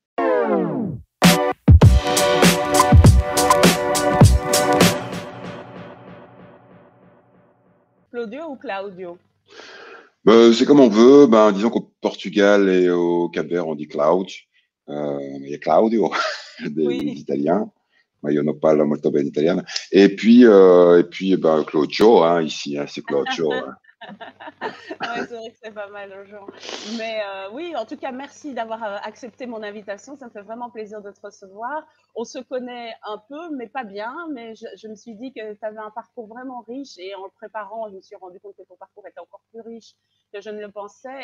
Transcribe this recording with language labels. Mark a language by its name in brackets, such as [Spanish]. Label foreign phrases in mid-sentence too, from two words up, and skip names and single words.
[French] Claudio ou Claudio? C'est comme on veut. Disons qu'au Portugal et au Cap-Vert, on dit Cloud. Il y a Claudio, des Oui. Italiens. [Italian] Ma io non parlo molto bene italiano. [French] Claudio, hein, ici, hein, c'est Claudio. Hein. Ouais, c'est vrai que c'est pas mal aux gens. Mais oui, en tout cas, merci d'avoir accepté mon invitation. Ça me fait vraiment plaisir de te recevoir. On se connaît un peu, mais pas bien. Mais je me suis dit que tu avais un parcours vraiment riche. Et en le préparant, je me suis rendu compte que ton parcours était encore plus riche que je ne le pensais.